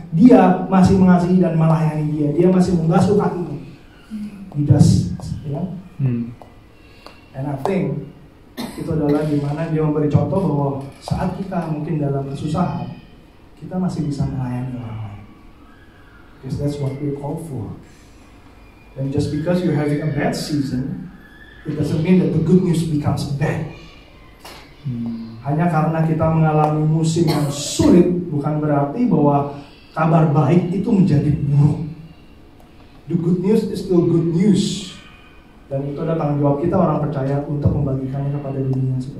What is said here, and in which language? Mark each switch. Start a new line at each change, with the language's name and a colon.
Indonesian: Dia masih mengasihi dan melayani dia. Dia masih membasuh kakinya.
English: He does,
Indonesian: ya.
English: And I think
Indonesian: itu adalah gimana dia memberi contoh bahwa saat kita mungkin dalam kesusahan, kita masih bisa melayani orang lain.
English: Because that's what we're called for. And just because you're having a bad season, it doesn't mean that the good news becomes bad.
Indonesian: Hanya karena kita mengalami musim yang sulit, bukan berarti bahwa kabar baik itu menjadi buruk.
English: The good news is still good news.
Indonesian: Dan itu adalah tanggung jawab kita orang percaya untuk membagikannya kepada dunia.